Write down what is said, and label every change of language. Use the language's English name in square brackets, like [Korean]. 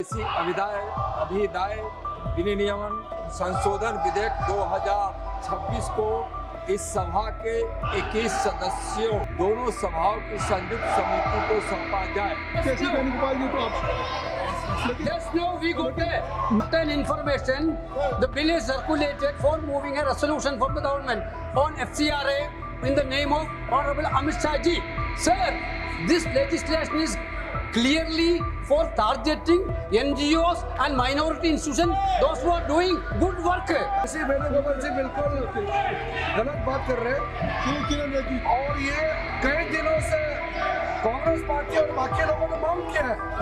[Hindi] विदेशी अभिदाय विनियमन संशोधन विधेयक 2026 को इस सभा के 21 सदस्यों दोनों सभाओं की संयुक्त समिति को सौंपा जाए। केसी वेणुगोपाल जी तो आप [English] Yes, no, we got an information. The bill is circulated for moving a resolution from the government on FCRA in the name of Honorable Amit Shah ji. Sir, this legislation is clearly for targeting NGOs and minority institutions, those who are doing good work. [Hindi] केसी वेणुगोपाल जी बिल्कुल गलत बात कर रहे हैं किरण रेड्डी और ये कई दिनों से कांग्रेस पार्टी और बाकी लोगों ने मांग किया है